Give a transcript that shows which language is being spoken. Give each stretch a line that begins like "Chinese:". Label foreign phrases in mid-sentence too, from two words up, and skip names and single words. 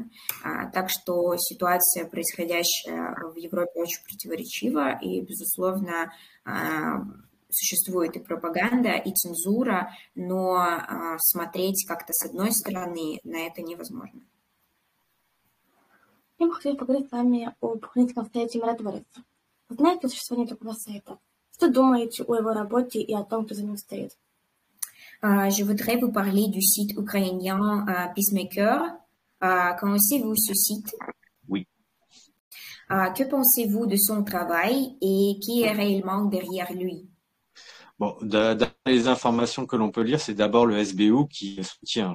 Russian: Так что ситуация, происходящая в Европе, очень противоречива, и, безусловно, существует и пропаганда, и цензура, но смотреть как-то с одной стороны на это невозможно. Я бы хотела поговорить с вами об украинском сайте «Миротворец». Вы знаете о существовании такого сайта? Что думаете о его работе и о том, кто за ним стоит?
French: Je voudrais vous parler du site ukrainien Peacemaker. Connaissez-vous ce site? Oui. Que pensez-vous de son travail et qui est réellement derrière lui? Bon, dans les informations que l'on peut lire, c'est d'abord le SBU qui soutient.